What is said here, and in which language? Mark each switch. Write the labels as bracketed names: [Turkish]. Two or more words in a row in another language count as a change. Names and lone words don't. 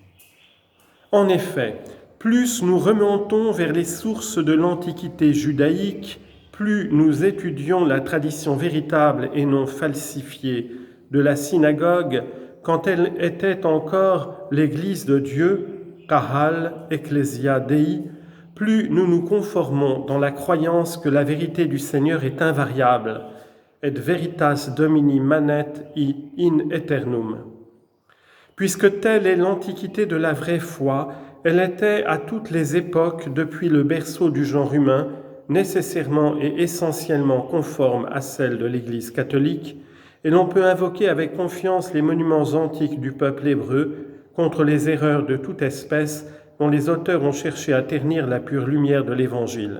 [French] En effet, plus nous remontons vers les sources de l'Antiquité judaïque, plus nous étudions la tradition véritable et non falsifiée de la synagogue quand elle était encore l'Église de Dieu, [Latin] Kahal Ecclesia Dei, [French] plus nous nous conformons dans la croyance que la vérité du Seigneur est invariable, [Latin] et veritas Domini manet in aeternum. [French] Puisque telle est l'antiquité de la vraie foi, elle était à toutes les époques, depuis le berceau du genre humain, nécessairement et essentiellement conforme à celle de l'Église catholique, et l'on peut invoquer avec confiance les monuments antiques du peuple hébreu contre les erreurs de toute espèce dont les auteurs ont cherché à ternir la pure lumière de l'Évangile.